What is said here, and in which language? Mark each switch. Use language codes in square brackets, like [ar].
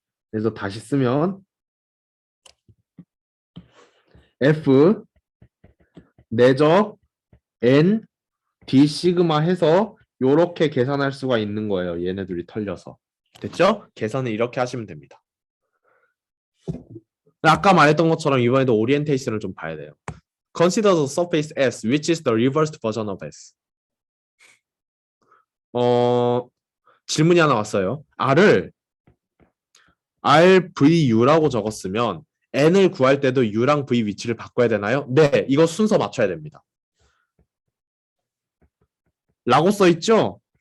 [ko] 그래서 다시 쓰면 F 내적 N D 시그마 해서 요렇게 계산할 수가 있는 거예요. 얘네들이 털려서. 됐죠? 계산을 이렇게 하시면 됩니다. 아까 말했던 것처럼 이번에도 오리엔테이션을 좀 봐야 돼요. [en] Consider the surface S, which is the reversed version of S. [ko] 질문이 하나 왔어요. R을 RVU라고 적었으면 N을 구할 때도 U랑 V 위치를 바꿔야 되나요? 네, 이거 순서 맞춰야 됩니다. 라고 써있죠?